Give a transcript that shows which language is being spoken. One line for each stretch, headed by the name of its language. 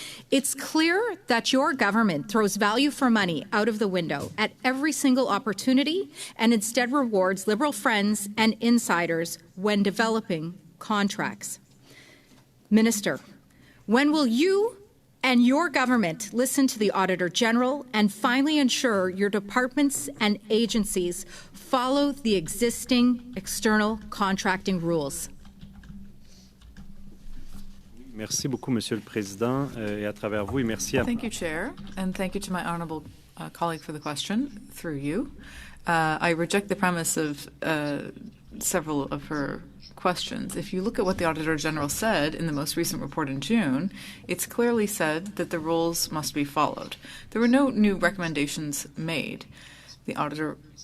English: It's clear that your government throws value for money out of the window at every single opportunity and instead rewards Liberal friends and insiders when developing contracts. Minister, when will you and your government listen to the Auditor General and finally ensure your departments and agencies follow the existing external contracting rules?
French: Merci beaucoup, Monsieur le Président, et à travers vous, et merci à...
English: Thank you, Chair, and thank you to my honourable colleague for the question, through you. I reject the premise of several of her questions. If you look at what the Auditor General said in the most recent report in June, it's clearly said that the rules must be followed. There were no new recommendations made. The Auditor